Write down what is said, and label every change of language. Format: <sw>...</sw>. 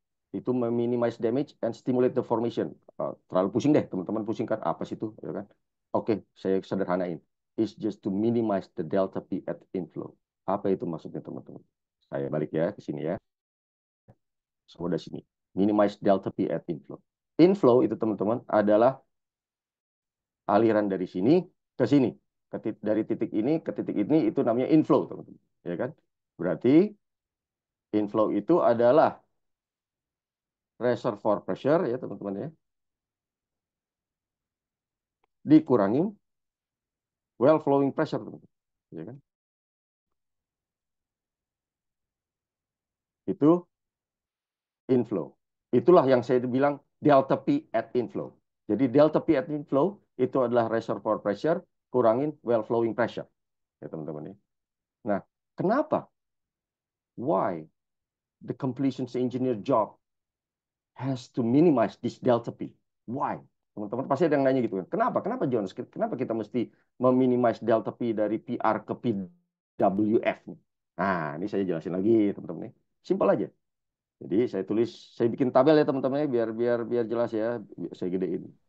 <id>Itu meminimize</id> <en>damage and stimulate the formation.</en> <id>Terlalu pusing deh, teman-teman pusing kan apa sih itu, ya kan? Oke, saya sederhanain.</id> <en>It's just to minimize the delta P at inflow.</en> <id>Apa itu maksudnya teman-teman? Saya balik ya ke sini ya. Semua dari sini.</id> <en>Minimize delta P at inflow.</en> <id>Inflow itu teman-teman adalah aliran dari sini ke sini. Dari titik ini ke titik ini itu namanya inflow, teman-teman. Ya kan? Berarti inflow itu adalah reservoir pressure ya teman-teman ya. Dikurangi well flowing pressure, teman-teman. Ya kan? Itu inflow. Itulah yang saya bilang delta P at inflow. Jadi delta P at inflow itu adalah reservoir pressure kurangin well flowing pressure. Ya teman-teman ya. Nah, kenapa?</id> <en>Why the completions engineer job has to minimize this delta P? Why?</en> <id>Teman-teman pasti ada yang nanya gitu kan. Kenapa? Kenapa Jones? Kenapa kita mesti meminimize delta P dari PR ke PWF nih? Nah, ini saya jelasin lagi teman-teman nih. Simpel aja. Jadi saya tulis, saya bikin tabel ya teman-teman ya, biar jelas ya. Saya gedein.</id>